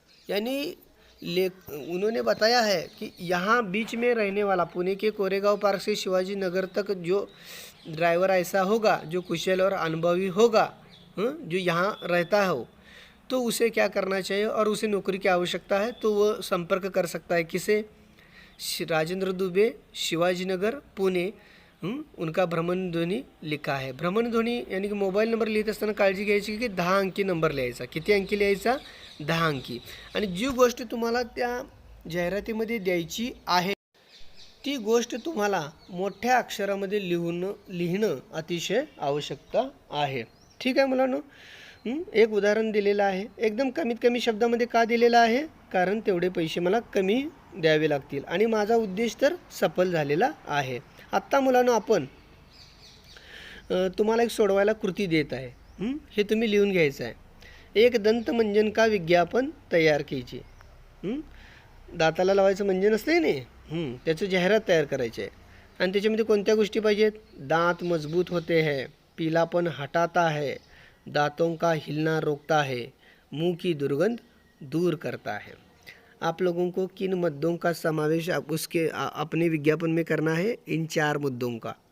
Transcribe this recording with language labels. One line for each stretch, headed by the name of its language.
Hindi: यानी उन्होंने बताया है कि यहाँ बीच में रहने वाला, पुणे के कोरेगांव पार्क से शिवाजी नगर तक जो ड्राइवर ऐसा होगा जो कुशल और अनुभवी होगा, जो यहाँ रहता हो, तो उसे क्या करना चाहिए और उसे नौकरी की आवश्यकता है, तो वो संपर्क कर सकता है किसे, राजेंद्र दुबे, शिवाजी नगर, पुणे।
Marathi: उनका भ्रमणध्वनी लिखा आहे। भ्रमणध्वनी यानी की मोबाईल नंबर लिहित असताना काळजी घ्यायची की 10 अंकी नंबर लिहायचा। किती अंकी लिहायचा, 10 अंकी। आणि जी गोष्ट तुम्हाला त्या जाहिरातीमध्ये द्यायची आहे ती गोष्ट तुम्हाला मोठ्या अक्षरामध्ये लिहिणं अतिशय आवश्यकता आहे। ठीक आहे मुलांनो, एक उदाहरण दिलेलं आहे, एकदम कमीत कमी शब्दामध्ये का दिलेलं आहे, कारण तेवढे पैसे मला कमी द्यावे लागतील आणि माझा उद्देश तर सफल झालेला आहे। आत्ता मुलांनो आपण तुम्हाला एक सोडवायला कृती देत आहे, हे तुम्ही लिहून घ्यायचं आहे।
Hindi: एक दंतमंजन का विज्ञापन तयार कीजिए।
Marathi: दाताला लावायचं मंजन असते ना, त्याचं जाहिरात तयार करायची आहे आणि त्याच्यामध्ये कोणत्या गोष्टी पाहिजेत,
Hindi: दांत मजबूत होते हैं, पीलापन हटाता है, दांतों का हिलना रोकता है, मुंह की दुर्गंध दूर करता है। आप लोगों को किन मुद्दों का समावेश अपने विज्ञापन में करना है, इन 4 मुद्दों का।